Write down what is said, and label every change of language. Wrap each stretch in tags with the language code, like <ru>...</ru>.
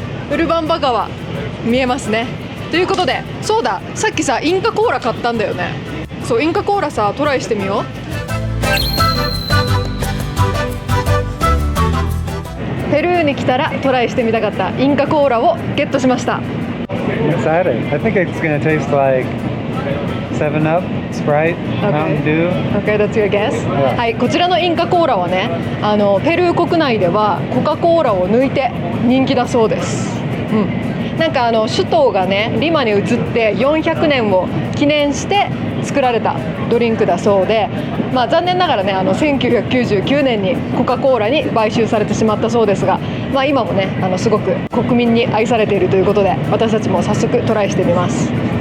<ja>ウルバンバ川見えますね。ということで、そうだ、さっきさインカコーラ買ったんだよね。そう、インカコーラさトライしてみよう。ペルーに来たらトライしてみたかったインカコーラをゲットしました。</ja> <en>I'm excited. I think it's going to taste like 7-Up, Sprite, Mountain Dew. Okay, that's your guess? Yeah.</en> <ja>はい、こちらのインカコーラはね、ペルー国内ではコカ・コーラを抜いて人気だそうです。なんか首都がねリマに移って400年を記念して作られたドリンクだそうで、残念ながらね1999年にコカ・コーラに買収されてしまったそうですが、今もねすごく国民に愛されているということで、私たちも早速トライしてみます。</ja>